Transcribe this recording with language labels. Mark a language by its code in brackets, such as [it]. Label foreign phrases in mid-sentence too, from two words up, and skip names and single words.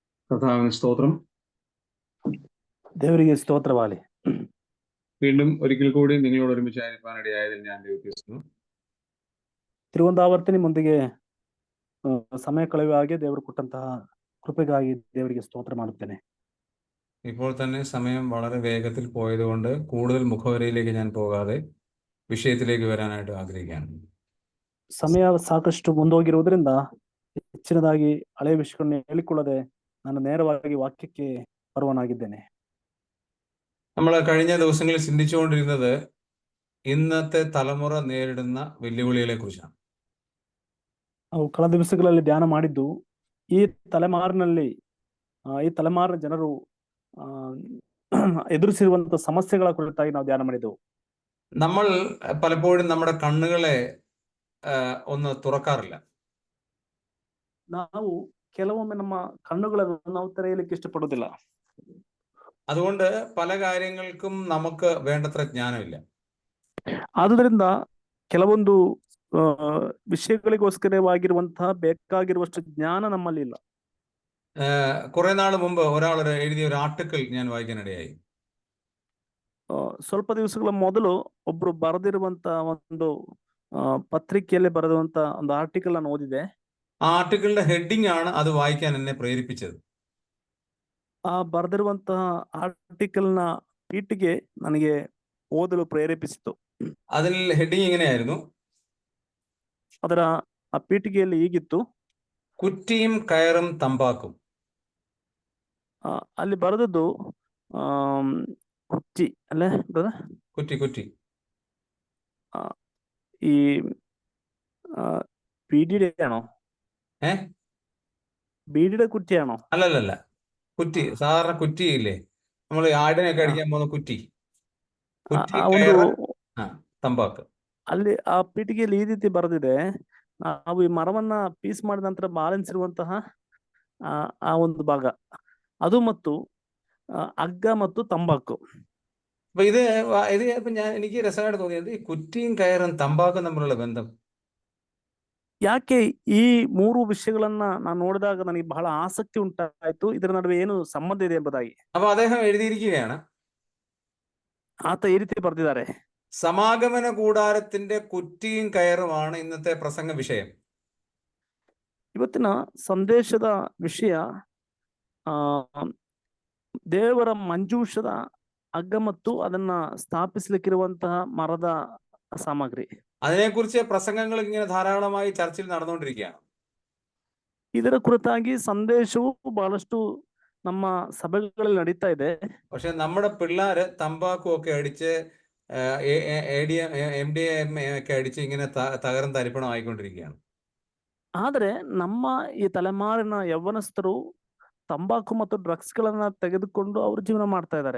[ml] കർത്താവിന് സ്തോത്രം. [kn] ದೇವರಿಗೆ ಸ್ತೋತ್ರವಾಗಲಿ. [ml] വീണ്ടും ഒരിക്കൽ കൂടി നിങ്ങളോട് ഒരുമിച്ചായിരിക്കാനിടയായതിൽ ഞാൻ ദൈവത്തിക്കുന്നു. [kn] ತಿರುವಂದಾವರ್ತಿನಿ ಮುಂದಿಗೆ ಸಮಯ ಕಳೆಯುವ ಹಾಗೆ ದೇವರು ಕೊಟ್ಟಂತಹ കൃപയ്ക്കായി ದೇವರಿಗೆ ಸ್ತೋತ್ರ ಮಾಡುತ್ತೇನೆ. [ml] ഇപ്പോൾ തന്നെ സമയം വളരെ വേഗത്തിൽ പോയതുകൊണ്ട് കൂടുതൽ മുഖവരയിലേക്ക് ഞാൻ പോകാതെ വിഷയത്തിലേക്ക് വരാനായിട്ട് ആഗ്രഹിക്കുകയാണ്. [kn] ಸಮಯ ಸಾಕಷ್ಟು ಮುಂದೋಗಿರುವುದರಿಂದ ಹೆಚ್ಚಿನದಾಗಿ ಹಳೆಯ ವಿಷಯಗಳನ್ನು ಹೇಳಿಕೊಳ್ಳದೆ ನಾನು ನೇರವಾಗಿ ವಾಕ್ಯಕ್ಕೆ ಬರುವನಾಗಿದ್ದೇನೆ. [ml] നമ്മൾ കഴിഞ്ഞ ദിവസങ്ങളിൽ ചിന്തിച്ചുകൊണ്ടിരുന്നത് ഇന്നത്തെ തലമുറ നേരിടുന്ന വെല്ലുവിളികളെ കുറിച്ചാണ്. [kn] ನಾವು ಕಳೆದ ದಿವಸಗಳಲ್ಲಿ ಧ್ಯಾನ ಮಾಡಿದ್ದು ಈ ತಲೆಮಾರಿನಲ್ಲಿ ಈ ತಲೆಮಾರಿನ ಜನರು ಎದುರಿಸಿರುವಂತಹ ಸಮಸ್ಯೆಗಳ ಕುರಿತಾಗಿ ನಾವು ಧ್ಯಾನ ಮಾಡಿದ್ದೆವು. [ml] നമ്മൾ പലപ്പോഴും നമ്മുടെ കണ്ണുകളെ ഒന്ന് തുറക്കാറില്ല. [kn] ನಾವು ಕೆಲವೊಮ್ಮೆ ನಮ್ಮ ಕಣ್ಣುಗಳನ್ನು ನಾವು ತೆರೆಯಲಿಕ್ಕೆ ಇಷ್ಟಪಡುವುದಿಲ್ಲ. [ml] അതുകൊണ്ട് പല കാര്യങ്ങൾക്കും നമുക്ക് വേണ്ടത്ര ജ്ഞാനമില്ല. [kn] ಆದುದರಿಂದ ಕೆಲವೊಂದು ವಿಷಯಗಳಿಗೋಸ್ಕರವಾಗಿರುವಂತಹ ಬೇಕಾಗಿರುವಷ್ಟು ಜ್ಞಾನ ನಮ್ಮಲ್ಲಿ ಇಲ್ಲ. [ml] കുറെ നാൾ മുമ്പ് ഒരാൾ എഴുതിയ ഒരു ആർട്ടിക്കിൾ ഞാൻ വായിക്കാനിടയായി. [kn] ಸ್ವಲ್ಪ ದಿವಸಗಳ ಮೊದಲು ಒಬ್ರು ಬರೆದಿರುವಂತಹ ಒಂದು പത്രികಯಲ್ಲಿ ಬರೆದಂತ ಒಂದು ಆರ್ಟಿಕಲ್ ನಾನು ಓದಿದೆ. [ml] ആ ആർട്ടിക്കിളിന്റെ ഹെഡിങ് ആണ് അത് വായിക്കാൻ എന്നെ പ്രേരിപ്പിച്ചത്. [kn] ಆ ಬರೆದಿರುವಂತಹ ಆರ್ಟಿಕಲ್ನ ಪೀಠಿಗೆ ನನಗೆ ಓದಲು ಪ್ರೇರೇಪಿಸಿತು. [ml] അതിൽ ഹെഡിങ് ഇങ്ങനെയായിരുന്നു. [kn] ಅದರ ಆ ಪೀಠಿಗೆಯಲ್ಲಿ ಹೀಗಿತ್ತು, [ml] കുറ്റിയും കയറും തമ്പാക്കും. [kn] ಅಲ್ಲಿ ಬರೆದದ್ದು ಕುಚ್ಚಿ ಅಲ್ಲೇ [ml] കുറ്റി കുറ്റി ഈ ബീഡിയുടെ ആണോ? ബീഡിയുടെ കുറ്റിയാണോ? അല്ലല്ല, കുറ്റി. സാധാരണ കുറ്റി ഇല്ലേ, നമ്മൾ ആടിനൊക്കെ അടിക്കാൻ പോകുന്ന കുറ്റി. [kn] കുറ്റി ತಂಬಾಕು. ಅಲ್ಲಿ ಆ ಪೀಠಿಗೆಯಲ್ಲಿ ಈ ರೀತಿ ಬರೆದಿದೆ, ನಾವು ಈ ಮರವನ್ನ ಪೀಸ್ ಮಾಡಿದ ನಂತರ ಬ್ಯಾಲೆನ್ಸ್ ಇರುವಂತಹ ಆ ಒಂದು ಭಾಗ ಅದು ಮತ್ತು ಹಗ್ಗ ಮತ್ತು ತಂಬಾಕು. [ml] അപ്പൊ ഇത് എനിക്ക് രസമായിട്ട് തോന്നിയത് ഈ കുറ്റിയും കയറും തമ്പാക്കും തമ്മിലുള്ള ബന്ധം. [kn] ಯಾಕೆ ಈ ಮೂರು ವಿಷಯಗಳನ್ನ ನಾನು ನೋಡಿದಾಗ ನನಗೆ ಬಹಳ ಆಸಕ್ತಿ ಉಂಟಾಯ್ತು, ಇದರ ನಡುವೆ ಏನು ಸಂಬಂಧ ಇದೆ ಎಂಬುದಾಗಿ. [ml] അപ്പൊ അദ്ദേഹം എഴുതിയിരിക്കുകയാണ്, [kn] ಆತ ಈ ರೀತಿ ಬರೆದಿದ್ದಾರೆ, [ml] സമാഗമന കൂടാരത്തിന്റെ കുറ്റിയും കയറുമാണ് ഇന്നത്തെ പ്രസംഗ വിഷയം. [kn] ಇವತ್ತಿನ ಸಂದೇಶದ ವಿಷಯ ದೇವರ ಮಂಜೂಷದ ಹಗ್ಗ ಮತ್ತು ಅದನ್ನ ಸ್ಥಾಪಿಸಲಿಕ್ಕಿರುವಂತಹ ಮರದ ಸಾಮಗ್ರಿ. [ml] അതിനെക്കുറിച്ച് പ്രസംഗങ്ങൾ ഇങ്ങനെ ധാരാളമായി ചർച്ചയിൽ നടന്നുകൊണ്ടിരിക്കുകയാണ്. [kn] ಇದರ ಕುರಿತಾಗಿ ಸಂದೇಶವು ಬಹಳಷ್ಟು ನಮ್ಮ ಸಭೆಗಳಲ್ಲಿ ನಡೀತಾ ಇದೆ. [ml] പക്ഷെ നമ്മുടെ പിള്ളേര് തമ്പാക്കും ഒക്കെ അടിച്ച് MDMA ഒക്കെ അടിച്ച് ഇങ്ങനെ തകരം തരിപ്പണം ആയിക്കൊണ്ടിരിക്കുകയാണ്. [kn] ಆದ್ರೆ ನಮ್ಮ ಈ ತಲೆಮಾರಿನ ಯೌವನಸ್ಥರು ತಂಬಾಕು ಮತ್ತು ಡ್ರಗ್ಸ್ ಗಳನ್ನ ತೆಗೆದುಕೊಂಡು ಅವರು ಜೀವನ ಮಾಡ್ತಾ ಇದ್ದಾರೆ.